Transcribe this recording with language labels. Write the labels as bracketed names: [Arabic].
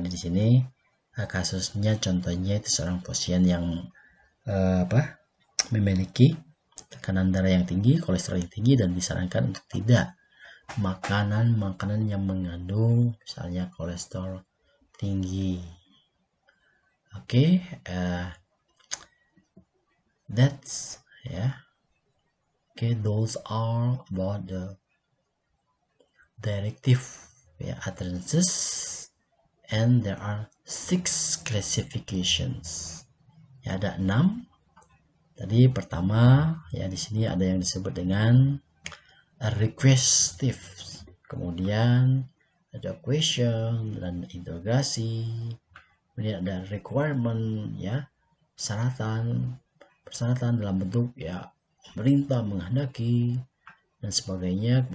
[Indonesian] Tadi di sini kasusnya contohnya itu seorang pasien yang memiliki tekanan darah yang tinggi, kolesterol yang tinggi, dan disarankan untuk tidak makanan yang mengandung misalnya kolesterol tinggi. [English] Oke, that's okay, those are about the directive utterances, and there are 6 classifications. [Indonesian] Ya, ada 6. Tadi pertama ya, di sini ada yang disebut dengan requestive, kemudian ada question dan interogasi, kemudian ada requirement ya, persyaratan dalam bentuk ya perintah, menghendaki dan sebagainya.